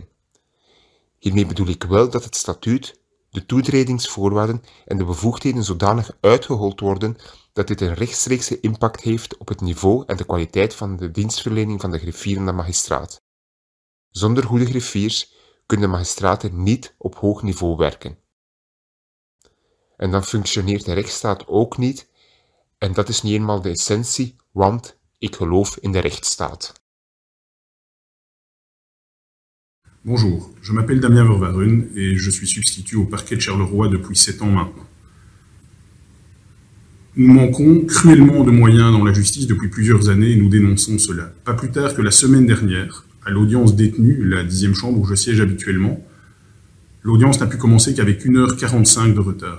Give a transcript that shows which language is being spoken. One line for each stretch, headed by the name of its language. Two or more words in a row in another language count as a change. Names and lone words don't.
Dutch: Hiermee bedoel ik wel dat het statuut, de toetredingsvoorwaarden en de bevoegdheden zodanig uitgehold worden dat dit een rechtstreekse impact heeft op het niveau en de kwaliteit van de dienstverlening van de griffier en de magistraat. Zonder goede griffiers kunnen de magistraten niet op hoog niveau werken. En dan functioneert de rechtsstaat ook niet, en dat is niet eenmaal de essentie, want ik geloof in de rechtsstaat.
French: Bonjour, je m'appelle Damien Vervarun et je suis substitut au parquet de Charleroi depuis 7 ans maintenant. Nous manquons cruellement de moyens dans la justice depuis plusieurs années et nous dénonçons cela. Pas plus tard que la semaine dernière, à l'audience détenue, la 10e chambre où je siège habituellement, l'audience n'a pu commencer qu'avec 1h45 de retard.